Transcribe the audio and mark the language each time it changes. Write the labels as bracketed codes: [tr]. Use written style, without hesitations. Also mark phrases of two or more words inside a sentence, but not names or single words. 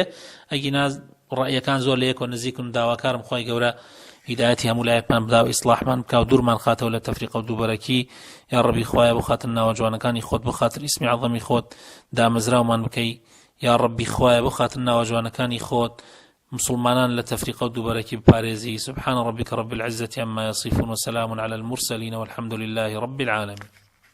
[ckb] ئەگینا ڕەیەکان زۆر لە یەکەوە نزیکن و داواکارم خوای گەورە هیدایەتی هەموو لایەکمان بدا و ئیسلاحمان بکا و دوورمان خاتەوە لە تەفریقە و دووبەرەکی. یا ڕەبی خوایە بۆ خاتر ناوە جوانەکانی خۆت، بۆ خاتر ئیسمی عەظەمی خۆت دامەزراومان بکەی. یا ڕەبی خوایە بۆ خاتر ناوە جوانەکانی خۆت مسلمانان لا تفريق ودبرك بباريزي. [ar] سبحان ربك رب العزة عما يصفون وسلام على المرسلين والحمد لله رب العالمين.